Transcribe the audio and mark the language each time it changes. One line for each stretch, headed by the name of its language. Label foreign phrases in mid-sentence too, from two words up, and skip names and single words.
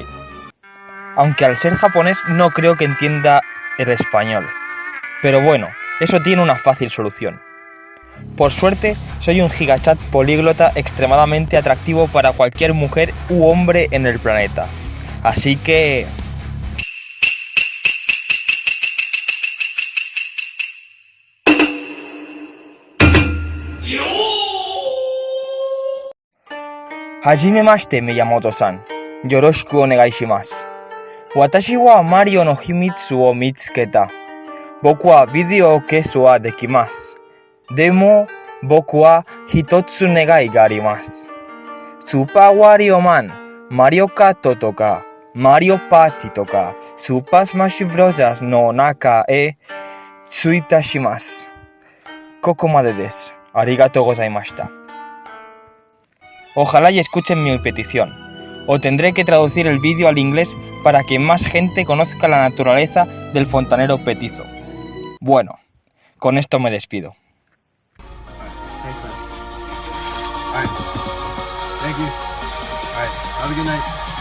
Spanish: Aunque al ser japonés no creo que entienda el español. Pero bueno, eso tiene una fácil solución. Por suerte, soy un gigachat políglota extremadamente atractivo para cualquier mujer u hombre en el planeta. Así que...
Japanese: はじめまして、宮本さん. よろしくお願いします. 私はMarioの秘密を見つけた. 僕はビデオを消すはできます. でも、僕は一つ願いがあります. Super Wario Man, Mario Kart to ka, Mario Party to ka, Super Smash Bros. の中へついたします. ここまでです. ありがとうございました.
Spanish: Ojalá y escuchen mi petición. o tendré que traducir el vídeo al inglés para que más gente conozca la naturaleza del fontanero petizo. Bueno, con esto me despido.
English: Thank you. All right. Have a good night.